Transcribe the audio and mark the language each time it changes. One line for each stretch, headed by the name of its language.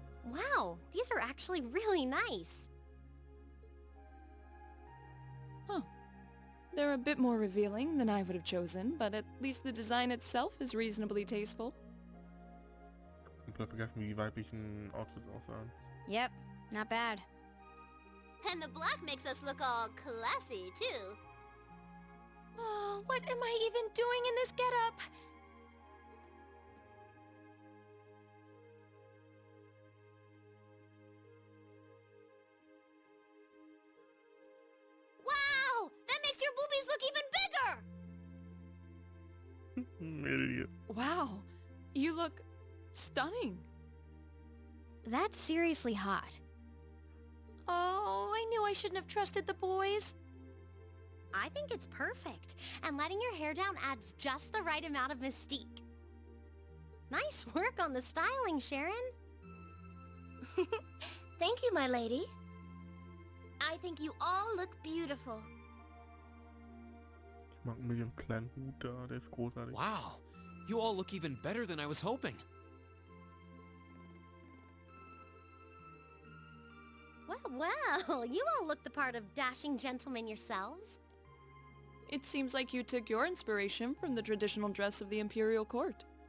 English: Wow, these are actually really nice. Huh. They're a bit more revealing than I would have chosen, but at least the design itself is reasonably tasteful.
German: Ich habe vergessen, wie die weiblichen Outfits aussahen.
English: Yep, not bad. And the black makes us look all classy, too. Oh, what am I even doing in this getup? Wow! That makes your boobies look even bigger! Idiot. Wow, you look stunning. That's seriously hot. Oh, I knew I shouldn't have trusted the boys. I think it's perfect, and letting your hair down adds just the right amount of mystique. Nice work on the styling, Sharon. Thank you, my lady. I think you all look beautiful.
German: Ich mag mit dem kleinen Hut da, der ist großartig.
English: Wow, you all look even better than I was hoping. Well, you all look the part of dashing gentlemen yourselves. It seems like you took your inspiration from the traditional dress of the imperial court.